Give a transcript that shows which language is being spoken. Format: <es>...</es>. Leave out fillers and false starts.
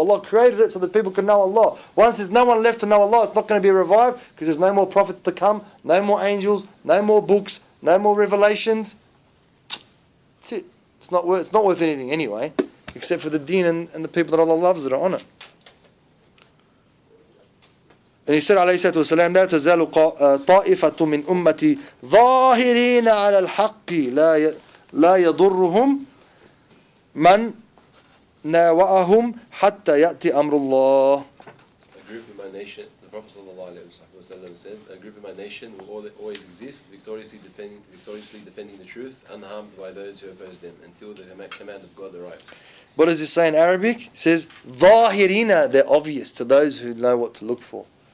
<en>Allah created it so that people can know Allah. Once there's no one left to know Allah, it's not going to be revived because there's no more prophets to come, no more angels, no more books, no more revelations. That's it. It's not worth anything anyway, except for the deen and the people that Allah loves that are on it. And he said, alayhi salatu wasalam,</en> <ar>لا تزال طائفة من أمتي ظاهرين على الحق لا يضرهم من ناوأهم حتى يأتي أمر الله.</ar> <en>A group in my nation, the Prophet ﷺ said, a group in my nation will always exist, victoriously defending the truth, unharmed by those who oppose them, until the command of God arrives. What does it say in Arabic? It says, ظاهرين, they're obvious to those who know what to look for.</en>